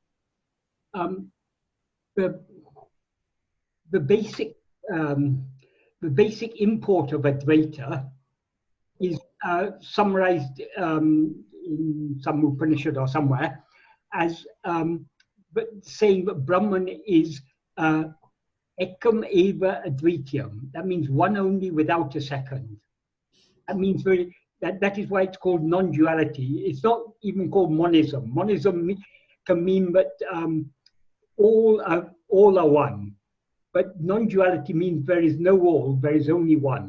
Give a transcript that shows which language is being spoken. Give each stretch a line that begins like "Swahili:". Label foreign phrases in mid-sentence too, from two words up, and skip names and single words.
English: The basic import of Advaita is summarized in some Upanishad or somewhere as saying that Brahman is
Sanskrit: ekam eva advityam.
English: That means one only without a second. That means that is why it's called non-duality. It's not even called monism. Monism can mean that all are one. But non-duality means there is no all, there is only one.